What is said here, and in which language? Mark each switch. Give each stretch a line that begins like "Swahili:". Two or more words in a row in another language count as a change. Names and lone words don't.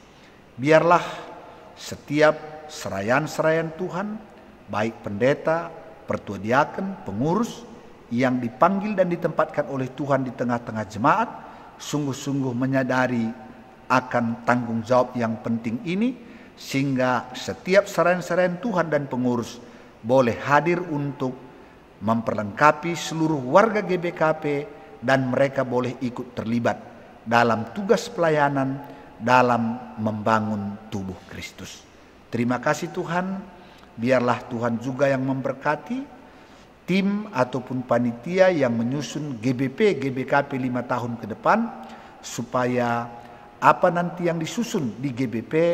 Indonesian: Biarlah setiap serayan-serayan Tuhan, baik pendeta, pertua diaken, pengurus yang dipanggil dan ditempatkan oleh Tuhan di tengah-tengah jemaat sungguh-sungguh menyadari akan tanggung jawab yang penting ini, sehingga setiap serayan-serayan Tuhan dan pengurus boleh hadir untuk memperlengkapi seluruh warga GBKP, dan mereka boleh ikut terlibat dalam tugas pelayanan dalam membangun tubuh Kristus. Terima kasih Tuhan, biarlah Tuhan juga yang memberkati tim ataupun panitia yang menyusun GBKP 5 tahun ke depan, supaya apa nanti yang disusun di GBP